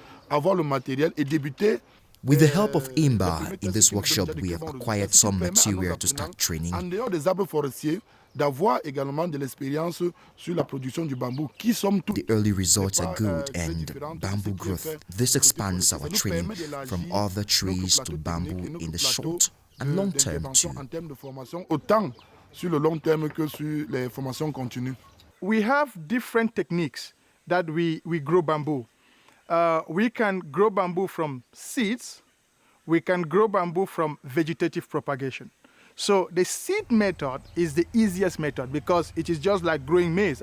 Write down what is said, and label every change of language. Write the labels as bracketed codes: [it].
[fr] avoir le matériel et débuter. [en] With the help of INBAR, in this workshop we have acquired some material to start training. [fr] En dehors des arbres forestiers, d'avoir également de l'expérience sur la production du bambou, qui somme tout. [en] The early results are good and bamboo growth. This expands our training from other trees to bamboo in the short and long term too. [fr] En termes de formation, autant sur le long terme que sur les formations continues. [en] We have different techniques that we grow bamboo. We can grow bamboo from seeds. We can grow bamboo from vegetative propagation. So the seed method is the easiest method because it is just like growing maize.